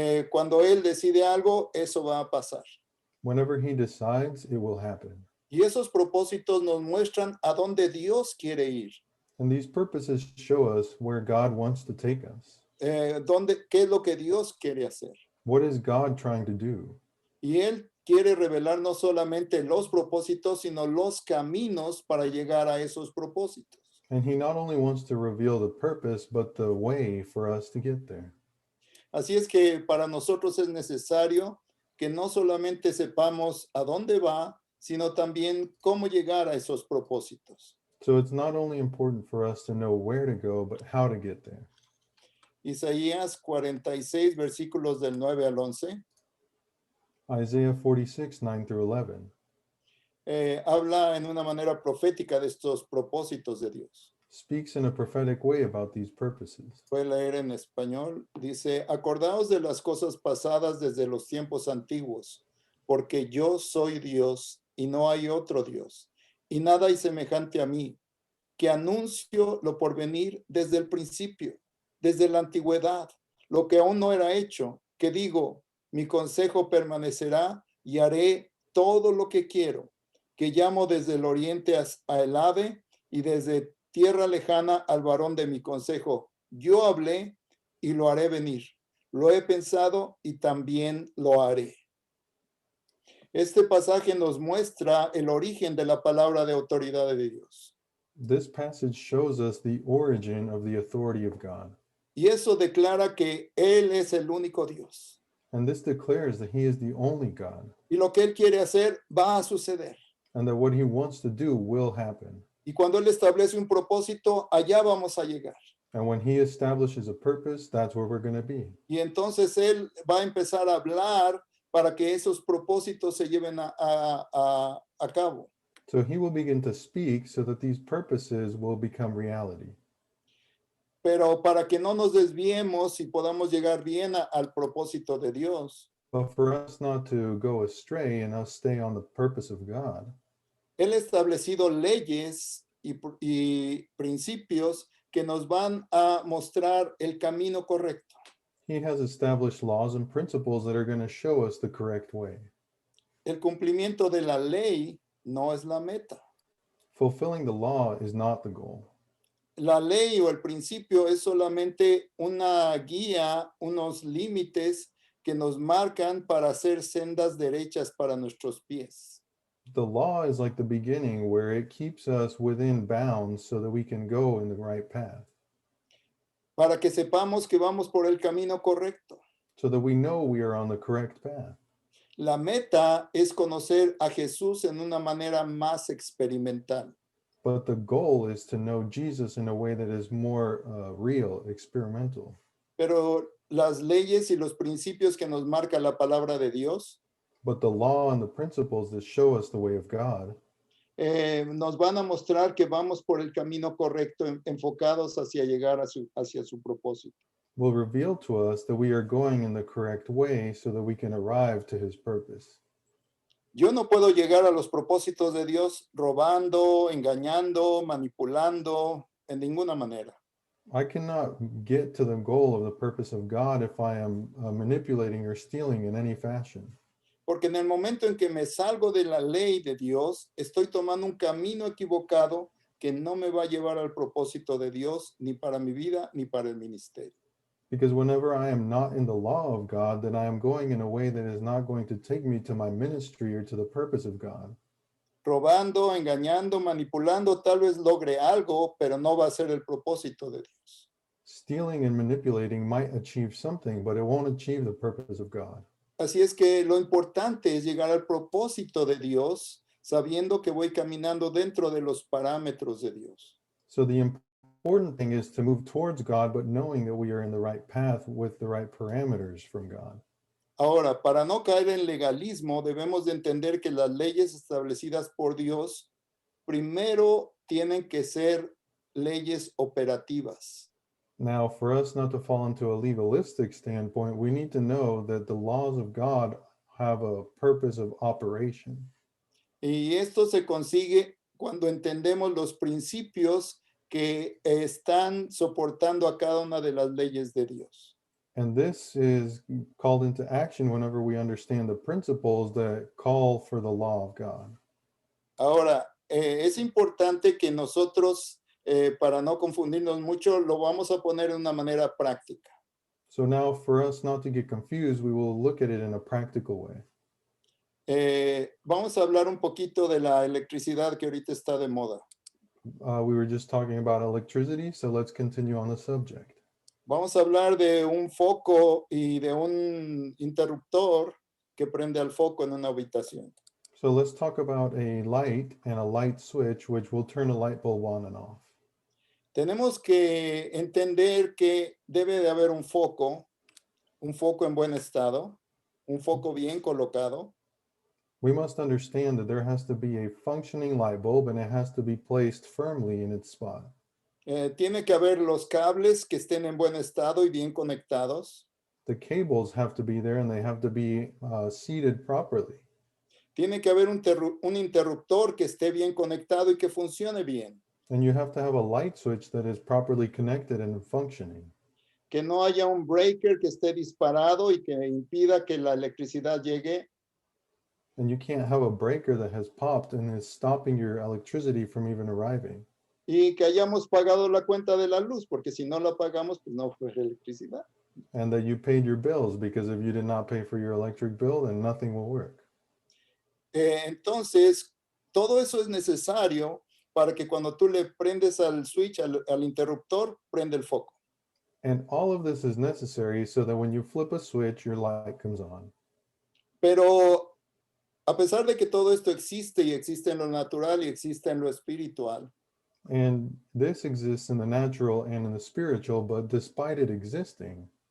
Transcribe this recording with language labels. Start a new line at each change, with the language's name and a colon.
Spanish: Cuando Él decide algo, eso va a pasar.
English: Whenever he decides, it will happen.
Spanish: Y esos propósitos nos muestran a dónde Dios quiere ir.
English: And these purposes show us where God wants to take us.
Spanish: ¿Qué es lo que Dios quiere hacer?
English: What is God trying to do?
Spanish: Y Él quiere revelar no solamente los propósitos, sino los caminos para llegar a esos propósitos.
English: And he not only wants to reveal the purpose, but the way for us to get there.
Spanish: Así es que para nosotros es necesario que no solamente sepamos a dónde va, sino también cómo llegar a esos propósitos.
English: So it's not only important for us to know where to go, but how to get there.
Spanish: Isaías 46, versículos del 9 al 11.
English: Isaiah 46, 9 through 11.
Spanish: Habla en una manera profética de estos propósitos de Dios.
English: Speaks in a prophetic way about these purposes.
Spanish: Voy a leer en español. Dice, acordaos de las cosas pasadas desde los tiempos antiguos, porque yo soy Dios y no hay otro Dios, y nada hay semejante a mí, que anuncio lo por venir desde el principio, desde la antigüedad, lo que aún no era hecho, que digo, mi consejo permanecerá y haré todo lo que quiero, que llamo desde el oriente a el ave y desde tierra lejana al varón de mi consejo. Yo hablé y lo haré venir. Lo he pensado y también lo haré. Este pasaje nos muestra el origen de la palabra de autoridad de Dios.
English: This passage shows us the origin of the authority of God.
Spanish: Y eso declara que Él es el único Dios.
English: And this declares that he is the only God
Spanish: Y lo que Él quiere hacer va a suceder.
English: and that what he wants to do will happen.
Spanish: Y cuando Él establece un propósito, allá vamos a llegar.
English: And when he establishes a purpose, that's where we're going to be.
Spanish: Y entonces Él va a empezar a hablar para que esos propósitos se lleven a cabo.
English: So he will begin to speak so that these purposes will become reality.
Spanish: Pero para que no nos desviemos y podamos llegar bien al propósito de Dios,
English: But for us not to go astray and us stay on the purpose of God,
Spanish: Él ha establecido leyes y principios que nos van a mostrar el camino correcto.
English: he has established laws and principles that are going to show us the correct way.
Spanish: El cumplimiento de la ley no es la meta.
English: Fulfilling the law is not the goal.
Spanish: La ley o el principio es solamente una guía, unos límites que nos marcan para hacer sendas derechas para nuestros pies.
English: The law is like the beginning where it keeps us within bounds so that we can go in the right path,
Spanish: Para que sepamos que vamos por el camino correcto.
English: so that we know we are on the correct path.
Spanish: La meta es conocer a Jesús en una manera más experimental.
English: But the goal is to know Jesus in a way that is more real, experimental.
Spanish: Pero las leyes y los principios que nos marca la palabra de Dios
English: But the law and the principles that show us the way of God
Spanish: nos van a mostrar que vamos por el camino correcto, enfocados hacia llegar hacia su propósito.
English: will reveal to us that we are going in the correct way so that we can arrive to his purpose.
Spanish: Yo no puedo llegar a los propósitos de Dios robando, engañando, manipulando, en ninguna manera.
English: I cannot get to the goal of the purpose of God if I am manipulating or stealing in any fashion.
Spanish: Porque en el momento en que me salgo de la ley de Dios, estoy tomando un camino equivocado que no me va a llevar al propósito de Dios, ni para mi vida, ni para el ministerio.
English: Because whenever I am not in the law of God, then I am going in a way that is not going to take me to my ministry or to the purpose of God.
Spanish: Robando, engañando, manipulando, tal vez logre algo, pero no va a ser el propósito de Dios.
English: Stealing and manipulating might achieve something, but it won't achieve the purpose of God.
Spanish: Así es que lo importante es llegar al propósito de Dios, sabiendo que voy caminando dentro de los parámetros de Dios.
English: So the important thing is to move towards God, but knowing that we are in the right path with the right parameters from God.
Spanish: Ahora, para no caer en legalismo, debemos de entender que las leyes establecidas por Dios primero tienen que ser leyes operativas.
English: Now, for us not to fall into a legalistic standpoint, we need to know that the laws of God have a purpose of operation.
Spanish: Y esto se consigue cuando entendemos los principios que están soportando a cada una de las leyes de Dios.
English: And this is called into action whenever we understand the principles that call for the law of God.
Spanish: Ahora, es importante que nosotros, para no confundirnos mucho, lo vamos a poner de una manera práctica.
English: So now for us not to get confused, we will look at it in a practical way.
Spanish: Vamos a hablar un poquito de la electricidad que ahorita está de moda.
English: We were just talking about electricity, so let's continue on the subject.
Spanish: Vamos a hablar de un foco y de un interruptor que prende al foco en una habitación.
English: So let's talk about a light and a light switch, which will turn a light bulb on and off.
Spanish: Tenemos que entender que debe de haber un foco en buen estado, un foco bien colocado,
English: We must understand that there has to be a functioning light bulb and it has to be placed firmly in its spot.
Spanish: tiene que haber los cables que estén en buen estado y bien conectados.
English: The cables have to be there and they have to be seated properly.
Spanish: Tiene que haber un interruptor que esté bien conectado y que funcione bien.
English: And you have to have a light switch that is properly connected and functioning.
Spanish: Que no haya un breaker que esté disparado y que impida que la electricidad llegue.
English: And you can't have a breaker that has popped and is stopping your electricity from even arriving.
Spanish: Y que hayamos pagado la cuenta de la luz, porque si no la pagamos, pues no fue electricidad.
English: And that you paid your bills, because if you did not pay for your electric bill, then nothing will work.
Spanish: Entonces, todo eso es necesario para que cuando tú le prendes al switch, al interruptor, prende el foco.
English: And all of this is necessary so that when you flip a switch, your light comes on.
Spanish: Pero a pesar de que todo esto existe y existe en lo natural y existe en lo espiritual,
English: And this exists in the natural and in the spiritual, but despite it existing,